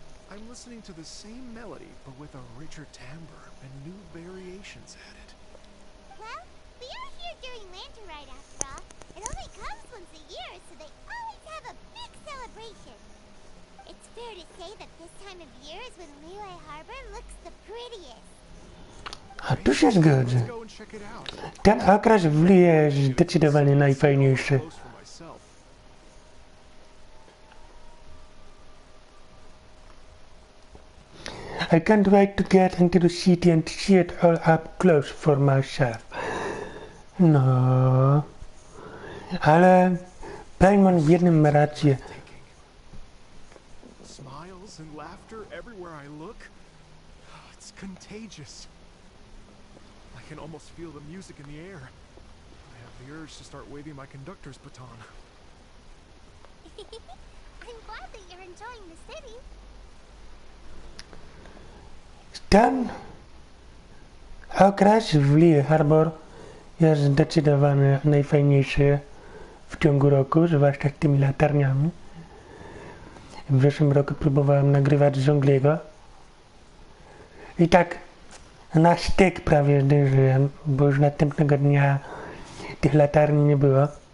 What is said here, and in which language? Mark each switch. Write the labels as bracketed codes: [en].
[en] I'm listening to the same melody, but with a richer timbre and new variations added. Well, we are here during Lantern Rite after all. It only comes once a year, so they always have a big celebration. It's fair to say that this time of year is when Liyue Harbor looks the prettiest. [pl] A tu się zgodzę. [en] Let's go and check it out. [pl] Ten okres w Lee jest zdecydowanie najfajniejszy. [en] Close for myself. I can't wait to get into the city and see it all up close for myself. [pl] No. Ale Paimon w jednym ma rację. [en] Smiles and laughter everywhere I look. It's contagious. I can almost feel the music in the air. I have the urge to start waving my conductor's baton. I'm glad that you're enjoying the city. [pl] Ten okres w Lee Harbor jest zdecydowanie najfajniejszy w ciągu roku, zwłaszcza z tymi latarniami. W zeszłym roku próbowałem nagrywać z Żongliego i tak na styk prawie zdążyłem, bo już następnego dnia tych latarni nie było.